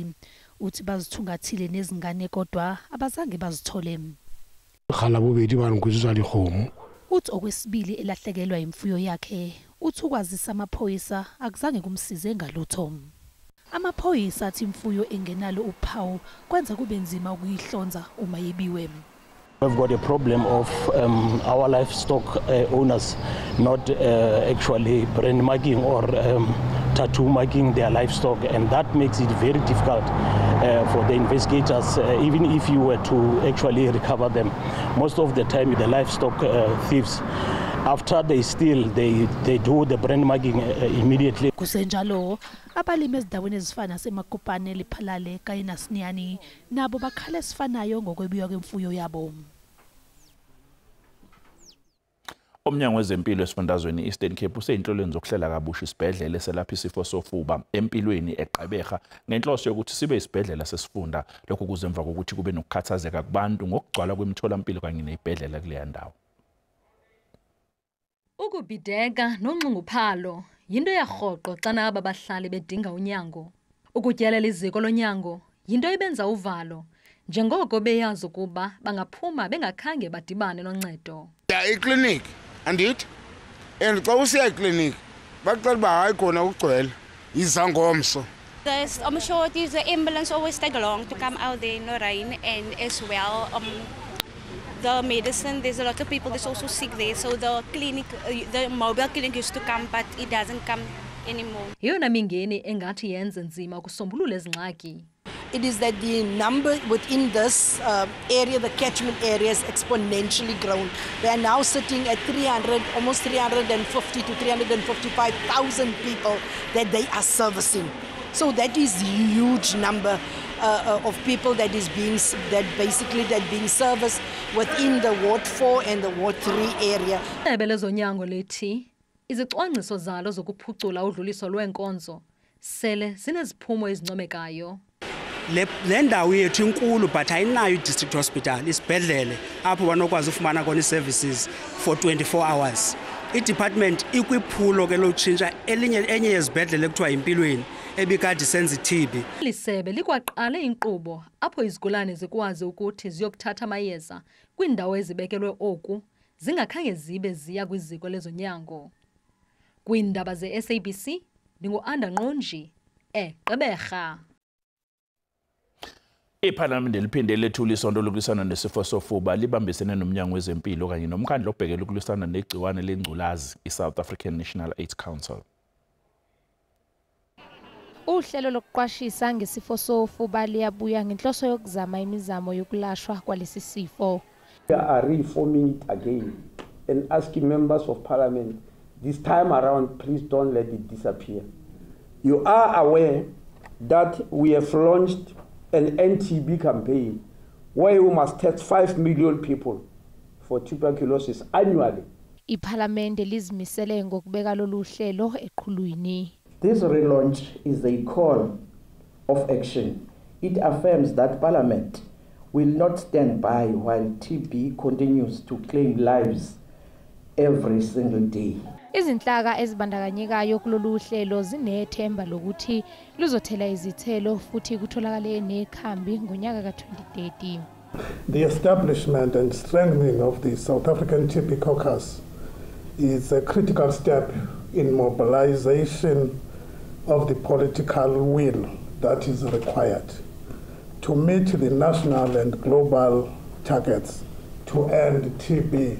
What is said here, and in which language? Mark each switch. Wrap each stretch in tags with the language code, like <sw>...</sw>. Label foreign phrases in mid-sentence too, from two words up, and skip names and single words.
<zu>Uthi bazithungathile nezingane kodwa abazange bazithole. Uthi okwesibili elahlekelwa imfuyo yakhe. Uthi ukwazisa amaphoyisa akuzange kumsize ngalutho. Amaphoyisa athi imfuyo engenalo uphawu kwenza kube nzima ukuyihlonza uma yebiwe.</zu> <en>We've got a problem of our livestock owners not actually brand marking or tattoo marking their livestock, and that makes it very difficult for the investigators, even if you were to actually recover them. Most of the time the livestock thieves, after they steal, they do the brand marking immediately.</en> <zu>Kusenjalo abalimi ezindaweni ezifana seMakopane, Lephalale kanye naSinyani nabo bakhala esifanayo ngokwebiwa kwemfuyo yabo. Umnyango wezempilo esifundazweni Eastern Cape useyinhlolweni zokuhlela kabusha isibhedlela eselapha isifo sofuba empilweni eGqeberha ngenhloso yokuthi sibe isibhedlela sesifunda, lokho kuze emva kokuthi kube nokukhathazeka kubantu ngokugcwala kwemitholampilo kanye nezibhedlela kuleya ndawo.</zu> <xh>Ukubhideka nonxunguphalo yinto yarhoqo xana aba bahlali bedinga unyango. Ukutyelela iziko lonyango yinto ibenza uvalo njengoko beyazi ukuba bangaphuma bengakhange badibane noncedo. Iclinic andithi and xa usiya eclinic bacela uba hayi khona ukugcwele izangomso.</xh> <en>I'm sure the ambulance always take long to come out there in the rain, and as well the medicine, there's a lot of people that's also sick there, so the clinic, the mobile clinic used to come, but it doesn't come anymore.</en> <xh>Yona mingeni engathi yenze nzima ukusombulula ezingxaki.</xh> <en>It is that the number within this area, the catchment area, is exponentially grown. They are now sitting at 300, almost 350 to 355,000 people that they are servicing. So that is a huge number of people that being serviced within the Ward 4 and the Ward 3 area.</en> <xh>Ebelezonyango lethi izicwangciso zalo zokuphucula udluliso lwenkonzo sele sineziphumo ezincomekayo. Le ndawo yethu inkulu but ayinayo i-district hospital, isibhedlele apho banokwazi ufumana khona</xh> <en>i-services for 24 hours.</en> <xh>I-department ikwiphulo ke lotshintsha enye yezibhedlele ekuthiwa Impilweni ebikade senza iTB. Lisebe likwaqale inkqubo apho izigulane zikwazi ukuthi ziyokuthatha amayeza kwindawo ezibekelwe oku zingakhange zibe ziya kwiziko lezonyango. Kwindaba ze-SABC ndingu-Anda Nqonji eGqeberha.</xh> <zu>Iphalamende liphinde lethula isondo lokulwisana nesifo sofuba libambisene nomnyango wezempilo kanye nomkhandlu obhekele ukulwisana negciwane lengculazi iSouth African National AIDS Council. Uhlelo lokuqwashisa ngesifo sofuba liyabuya ngenhloso yokuzama imizamo yokulashwa kwalesi sifo.</zu> <en>We are reforming it again and asking members of parliament this time around, please don't let it disappear. You are aware that we have launched an NTB campaign where we must test 5 million people for tuberculosis annually.</en> <zu>Iphalamende lizimisele ngokubeka lolu hlelo eqhulwini.</zu> <en>This relaunch is a call of action. It affirms that Parliament will not stand by while TB continues to claim lives every single day.</en> <zu>Izinhlaka ezibandakanyekayo kulolu hlelo zinethemba lokuthi luzothela izithelo futhi kutholakale nekhambi ngonyaka ka-2030.</zu> <en>The establishment and strengthening of the South African TB caucus is a critical step in mobilization of the political will that is required to meet the national and global targets to end TB.</en>